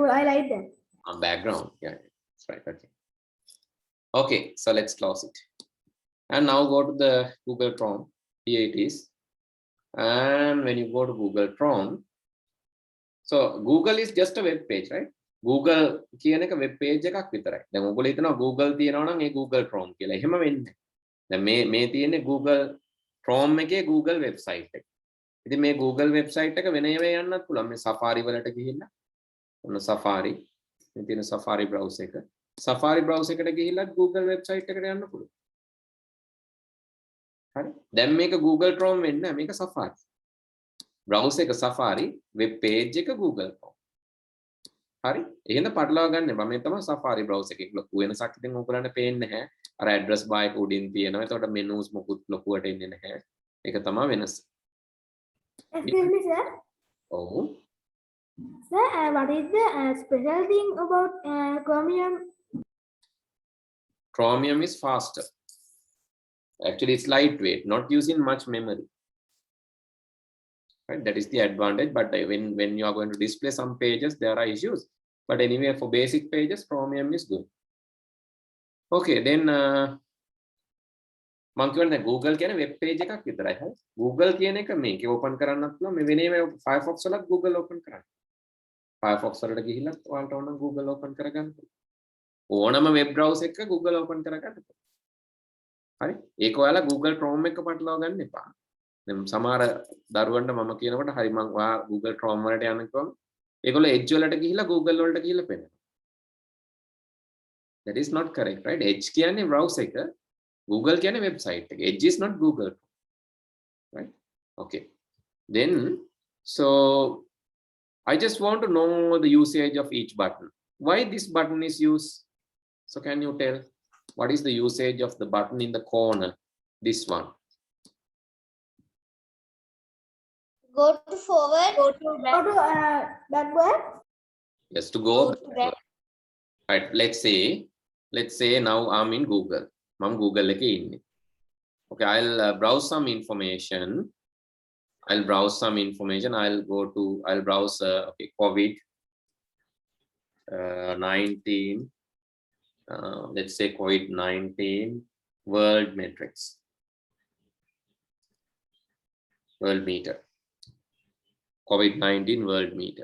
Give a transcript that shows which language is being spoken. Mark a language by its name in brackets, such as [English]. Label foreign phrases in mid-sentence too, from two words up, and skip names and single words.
[English] I like that. Background, yeah, that's right. Okay, okay, so let's close it. And now go to the Google Chrome. Here it is. And when you go to Google Chrome, So Google is just a web page, right? [Sinhala] Google කියන එක [English] web page [Sinhala] එකක් විතරයි. දැන් ඔයගොල්ලෝ හිතනවා Google තියෙනවා නම් ඒ Google Chrome කියලා. එහෙම වෙන්නේ නැහැ. දැන් මේ තියෙන්නේ Google Chrome එකේ Google website එක. ඉතින් මේ Google website එක වෙන ඒවා යන්නත් පුළුවන්. මේ Safari වලට ගිහිල්ලා ඔන්න Safari මේ තියෙන Safari browser එක. Safari browser එකට ගිහිල්ලා Google website එකට යන්න පුළුවන්. හරි. දැන් මේක Google Chrome වෙන්නේ නැහැ. මේක Safari. browser එක Safari, [English] web page [Sinhala] එක Google Chrome. හරි. එහෙනම් පටලවා ගන්න එපා. මේ තමයි Safari browser එකේ ලොකු වෙනසක් ඉතින් ඔයගොල්ලන්ට පේන්නේ නැහැ. අර [English] address bar [Sinhala] එක උඩින් තියෙනවා. එතකොට menus මොකුත් ලොකුවට එන්නේ නැහැ. ඒක තමයි වෙනස. [English] Excuse me, sir. [Sinhala] ඔව්. [English] Sir, what is the special thing about Chromium? Chromium is faster. Actually, it's lightweight, not using much memory. Right? That is the advantage. But when you are going to display some pages, there are issues. But anyway, for basic pages, Chromium is good. Okay, then [Sinhala] මම කියන්නේ Google කියන්නේ [English] web page [Sinhala] එකක් විතරයි. හරි. Google කියන එක මේක open කරන්නත් පුළුවන්. මේ වෙනේම Firefox වලත් Google open කරන්න. Firefox වලට ගිහිල්ලා ඔයාලට ඕන Google open කරගන්න පුළුවන්. ඕනම [English] web browser [Sinhala] එකක Google open කරගන්න පුළුවන්. හරි. ඒක ඔයාලා Google Chrome එක පටලවා ගන්න එපා. දැන් සමහර දරුවන්ට මම කියනකොට හරි මම ඔයා Google Chrome වලට යන්න කිව්වම ඒගොල්ලෝ Edge වලට ගිහිල්ලා Google වලට ගිහිල්ලා පෙන්නනවා. [English] That is not correct, right? [Sinhala] Edge කියන්නේ browser එක, Google කියන්නේ website එක. [English] Edge is not Google, right? Okay. Then so I just want to know the usage of each button. Why this button is used? So can you tell what is the usage of the button in the corner? This one. Go to forward. Go to backward. Yes, to go back. right. Let's say now I'm in Google. [Sinhala] I'm Google එකේ ඉන්නේ. [English] Okay, I'll browse some information. I'll browse okay, COVID 19. Let's say COVID-19 world metrics, world meter, COVID-19 world meter.